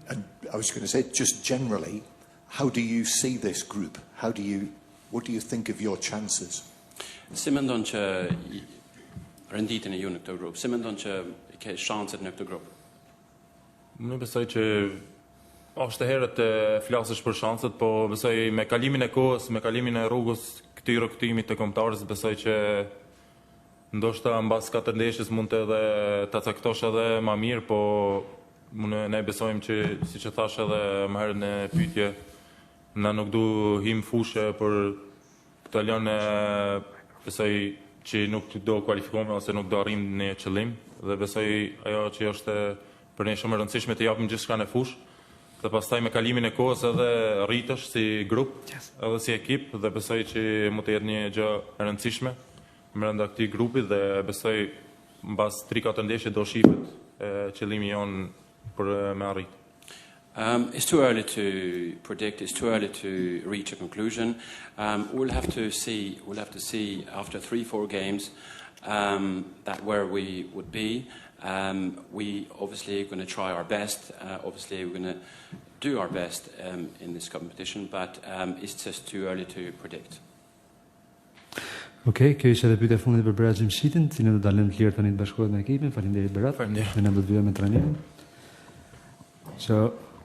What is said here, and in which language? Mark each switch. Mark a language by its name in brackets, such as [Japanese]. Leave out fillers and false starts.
[English] And I was going to say, just generally, how do you see this group? What do you think of your chances? [Albanian] Si mendon që renditjen e ju në këtë grup? Si mendon që ke shanset në këtë grup? Unë besoj që është herët të flasësh për shanset, po besoj me kalimin e kohës, me kalimin e rrugës këtij rrugtimit të kombëtarës, besoj që ndoshta mbas 4 ndeshjes mund të edhe ta caktosh edhe më mirë, po ne besojmë që, siç e thash edhe më herët në pyetje, na nuk du him fushë për të lënë besoj që nuk do kualifikohemi ose nuk do arrim në qëllim, dhe besoj ajo që është për ne shumë e rëndësishme të japim gjithçka në fushë, dhe pastaj me kalimin e kohës edhe rritesh si grup, edhe si ekip, dhe besoj që mund të jetë një gjë e rëndësishme brenda këtij grupi, dhe besoj mbas 3-4 ndeshje do shihet qëllimi jon për me arrit. [English] It's too early to predict. It's too early to reach a conclusion. We'll have to see after 3-4 games that where we would be. We obviously are going to try our best. Obviously, we're going to do our best in this competition, but it's just too early to predict. [Albanian] Okej, kjo ishte edhe pyetja e fundit për Berat Xhimshitin, cilën do ta lëmë të lirë tani të bashkohet me ekipin. Faleminderit Berat. Faleminderit. Ne do të vijmë me trajnimin. So